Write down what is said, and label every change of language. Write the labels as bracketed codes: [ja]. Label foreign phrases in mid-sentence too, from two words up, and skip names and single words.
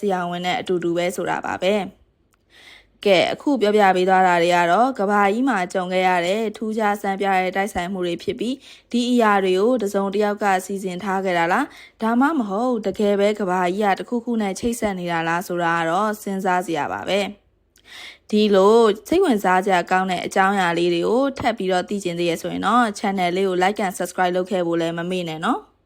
[my] ရာဝန်နဲ့အတူတူပဲဆိုတာပါပဲကဲအခုပြောပြပေးသွားတာတွေကတော့ကဘာကြီးမှာကြုံခဲ့ရတဲ့ထူးခြားစံပြတဲ့တိုက်ဆိုင်မှုတွေဖြစ်ပြီးဒီအရာတွေကိုတစုံတစ်ယောက်ကစီစဉ်ထားခဲ့တာလားဒါမှမဟုတ်တကယ်ပဲကဘာကြီးကတစ်ခုခုနဲ့ချိတ်ဆက်နေတာလားဆိုတာကတော့စဉ်းစားစရာပါပဲဒီလိုစိတ်ဝင်စားစရာကောင်းတဲ့အကြောင်းအရာလေးတွေကိုထပ်ပြီးတော့သိချင်သေးရဆိုရင်တော့ channel လေးကို [en] like and subscribe [my] လုပ်ခဲ့ဖို့လည်းမမေ့နဲ့နော်